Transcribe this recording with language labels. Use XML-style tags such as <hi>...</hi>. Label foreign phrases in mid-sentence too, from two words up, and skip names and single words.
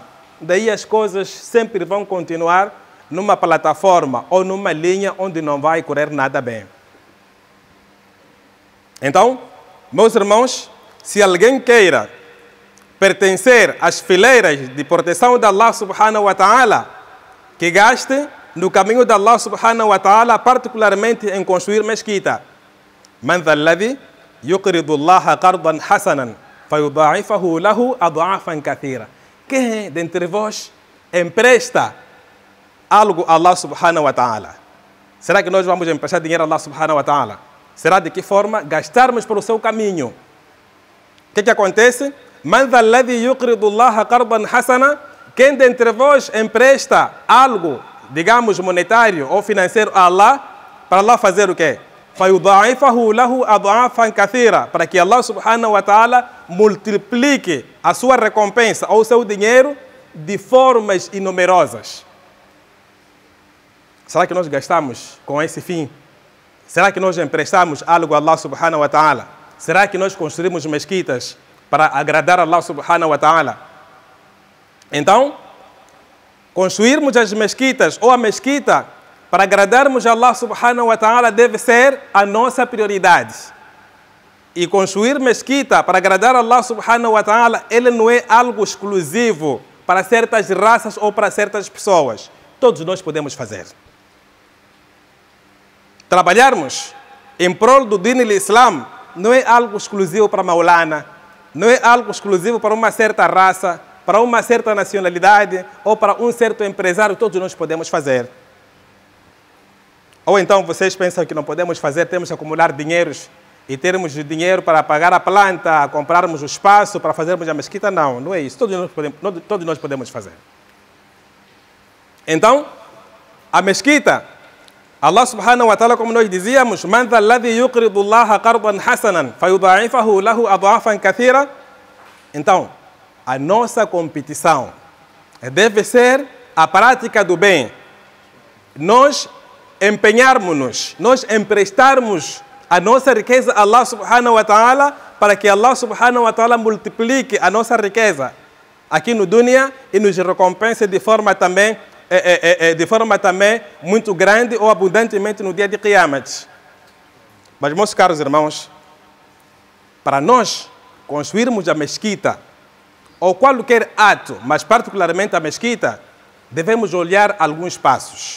<pt>Daí as coisas sempre vão continuar numa plataforma ou numa linha onde não vai correr nada bem. Então, meus irmãos, se alguém queira pertencer às fileiras de proteção de</pt> <ar>الله سبحانه وتعالى,</ar> <pt>que gaste no caminho de</pt> <ar>الله سبحانه وتعالى,</ar> <pt>particularmente em construir mesquita.</pt> <ar>من ذا الذي يقرض الله قرضا حسنا فيضاعفه له أضعافا كثيرة.</ar> <pt>Quem dentre vós empresta algo a</pt> <ar>الله سبحانه وتعالى?</ar> <pt>Será que nós vamos emprestar dinheiro a</pt> <ar>الله سبحانه وتعالى?</ar> <pt>Será de que forma? Gastarmos para o seu caminho. O que acontece?</pt> <ar>من ذا الذي يقرض الله قرضا حسنا.</ar> <pt>Quem dentre vós empresta algo, digamos, monetário ou financeiro a Allah, para Allah fazer o quê?</pt> <ar>فَيُضَاعِفَهُ لَهُ أَضْعَافًا كَثِيرًا,</ar> <pt>para que</pt> <ar>الله سبحانه وتعالى</ar> <pt>multiplique a sua recompensa ou seu dinheiro de formas inumerosas. Será que nós gastamos com esse fim? Será que nós emprestamos algo a</pt> <ar>الله سبحانه وتعالى?</ar> <pt>Será que nós construímos mesquitas para agradar a</pt> <ar>الله سبحانه وتعالى?</ar> <pt>Então, construirmos as mesquitas ou a mesquita para agradarmos a</pt> <ar>الله سبحانه وتعالى</ar> <pt>deve ser a nossa prioridade. E construir mesquita para agradar a</pt> <ar>الله سبحانه وتعالى,</ar> <pt>ele não é algo exclusivo para certas raças ou para certas pessoas. Todos nós podemos fazer. Trabalharmos em prol do</pt> <ar>دين الإسلام</ar> <pt>não é algo exclusivo para Maulana, não é algo exclusivo para uma certa raça, para uma certa nacionalidade ou para um certo empresário. Todos nós podemos fazer. Ou então vocês pensam que não podemos fazer, temos que acumular dinheiros e termos dinheiro para pagar a planta, comprarmos o espaço para fazermos a mesquita? Não, não é isso. Todos nós podemos fazer. Então, a mesquita,</pt> <ar>الله سبحانه وتعالى,</ar> <pt>como nós dizíamos,</pt> <ar>من ذا الذي يقرض الله قرضا حسنا فيضاعفه له أضعافا كثيرة.</ar> <pt>Então, a nossa competição deve ser a prática do bem. Nós empenharmos-nos, nós emprestarmos a nossa riqueza a</pt> <ar>الله سبحانه وتعالى</ar> <pt>para que</pt> <ar>الله سبحانه وتعالى</ar> <pt>multiplique a nossa riqueza aqui no dunya e nos recompense de forma também muito grande ou abundantemente no dia de Qiyamat. Mas, meus caros irmãos, para nós construirmos a mesquita ou qualquer ato, mas particularmente a mesquita, devemos olhar alguns passos.</pt>